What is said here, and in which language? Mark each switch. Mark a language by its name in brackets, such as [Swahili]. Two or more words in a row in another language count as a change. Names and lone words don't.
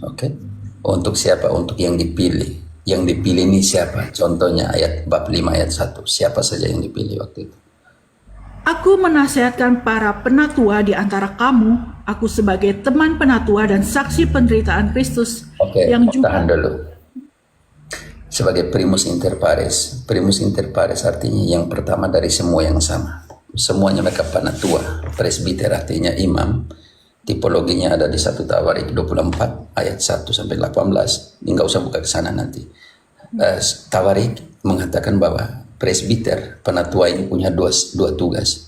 [Indonesian] Oke. Untuk siapa? Untuk yang dipilih. Yang dipilih ini siapa? Contohnya ayat bab 5 ayat 1. Siapa saja yang dipilih waktu itu? Aku menasihatkan para penatua di antara kamu, aku sebagai teman penatua dan saksi penderitaan Kristus, Oke, yang juga tahan dulu. Sebagai [Latin] primus inter pares. Primus inter pares [Indonesian] artinya yang pertama dari semua yang sama. Semuanya mereka penatua. Presbiter artinya imam. Tipologinya ada di 1 Tawarik 24 ayat 1 sampai 18. Ini nggak usah buka ke sana nanti. Tawarik mengatakan bahwa presbiter, penatua ini punya dua tugas.